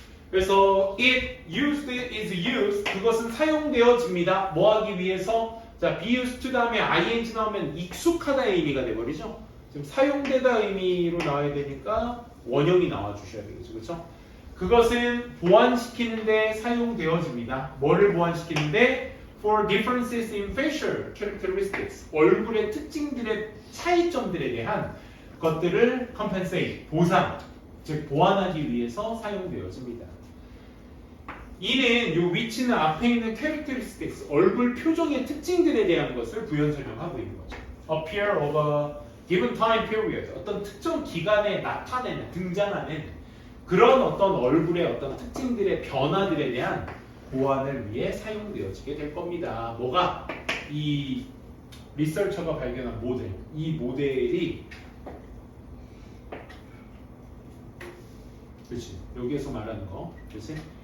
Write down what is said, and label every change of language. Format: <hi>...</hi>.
<ko>그래서</ko> <en>is used</en> <ko>그것은 사용되어집니다. 뭐 하기 위해서? 자,</ko> <en>be used to</en> <ko>다음에 ing 나오면 익숙하다의 의미가 돼버리죠. 지금 사용되다 의미로 나와야 되니까 원형이 나와 주셔야 되겠죠. 그렇죠? 그것은 보완시키는데 사용되어집니다. 뭐를 보완시키는데?</ko> <en>For differences in facial characteristics.</en> <ko>얼굴의 특징들의 차이점들에 대한 것들을 compensate, 보상, 즉 보완하기 위해서 사용되어집니다. 이는 요 which는 앞에 있는 characteristics, 얼굴 표정의 특징들에 대한 것을 부연 설명하고 있는 거죠.</ko> <en>Appear of a given time period.</en> <ko>어떤 특정 기간에 나타내는, 등장하는 그런 어떤 얼굴의 어떤 특징들의 변화들에 대한 보완을 위해 사용되어지게 될 겁니다. 뭐가? 이 리서처가 발견한 모델. 이 모델이 그렇지. 여기에서 말하는 거. 그렇지?</ko>